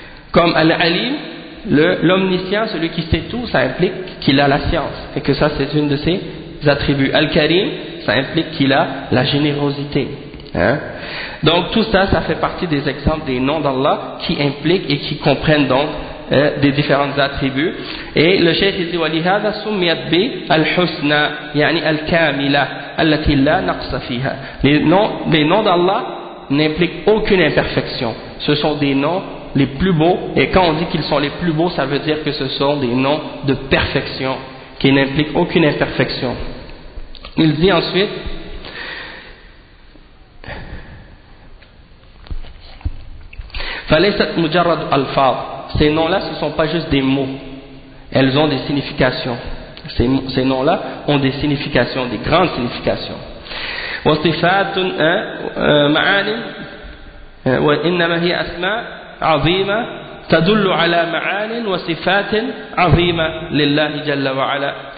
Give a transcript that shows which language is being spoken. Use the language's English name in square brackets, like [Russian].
[French] Comme Al-Alim, l'omniscient, celui qui sait tout, ça implique qu'il a la science, et que ça c'est une de ses attributs. Al-Karim, ça implique qu'il a la générosité. Hein? Donc tout ça, ça fait partie des exemples des noms d'Allah qui impliquent et qui comprennent donc des différents attributs. Et le cheikh dit [Arabic] وَلِهَذَا سُمِّيَتْ بِي الْحُسْنَى يعني الْكَامِلَى الَّتِي لَا نَقْصَ فِيهَا. [French] Les noms d'Allah n'impliquent aucune imperfection. Ce sont des noms les plus beaux, et quand on dit qu'ils sont les plus beaux, ça veut dire que ce sont des noms de perfection qui n'impliquent aucune imperfection. Il dit ensuite, [Arabic] فَلَيْسَتْ مُجَرَّدُ أَلْفَاظٍ. [French] Ces noms-là, ce ne sont pas juste des mots. Elles ont des significations. Ces noms-là ont des significations, des grandes significations. [Arabic] وَصِفَاتٌ مَعَانٍ وَإِنَّمَا هِيَ أَسْمَاءٌ عَظِيمَةٌ تَدُلُّ عَلَى مَعَانٍ وَصِفَاتٍ عَظِيمَةٍ لِلَّهِ جَلَّ وَعَلَى